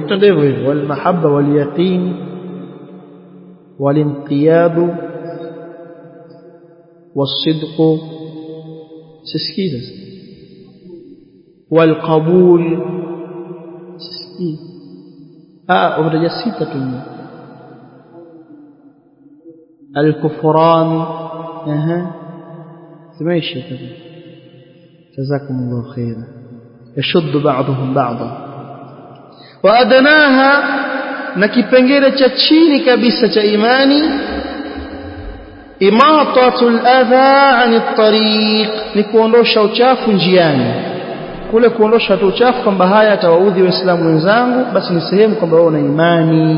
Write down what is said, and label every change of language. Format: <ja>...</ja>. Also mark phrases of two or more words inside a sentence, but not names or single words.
<sw>Hicho ndivyo hivyo,</sw> <ar>والمحبة واليقين والانقياد والصدق, siskiza, والقبول, siskiza.</ar> <sw>Umetaja 6 tu.</sw> <ar>Al-kufran, سمعش كذا. جزاكم الله خيرا. يشد بعضهم بعضا. وأدناها,</ar> <sw>na kipengele cha chini kabisa cha imani,</sw> <ar>إماطة الأذى عن الطريق,</ar> <sw>ni kuondosha uchafu njiani. Kule kuondosha uchafu kwamba haya atawaudhi waislamu wenzangu, basi ni sehemu kwamba wewe una imani.</sw>